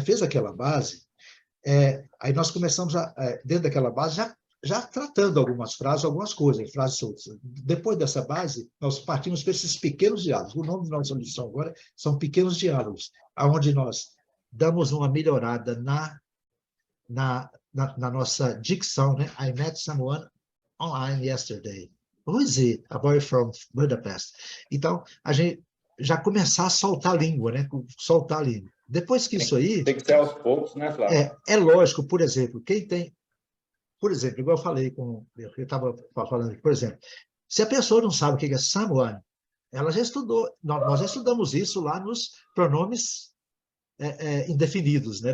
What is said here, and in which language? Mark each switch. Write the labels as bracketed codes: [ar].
[pt] Fez aquela base, aí nós começamos, dentro daquela base, já tratando algumas frases, algumas coisas, frases soltas. Depois dessa base, nós partimos para esses pequenos diálogos. O nome da nossa lição agora são pequenos diálogos, onde nós damos uma melhorada na nossa dicção, né? [en] I met someone online yesterday. Who is he? A boy from Budapest. [pt] Então, a gente já começar a soltar a língua, né? Soltar a língua. Depois que isso aí... Tem que ser aos poucos, né, Flávio? É lógico, por exemplo, quem tem... por exemplo, igual eu falei eu estava falando aqui, por exemplo, se a pessoa não sabe o que é someone, ela já estudou, nós já estudamos isso lá nos pronomes indefinidos, né?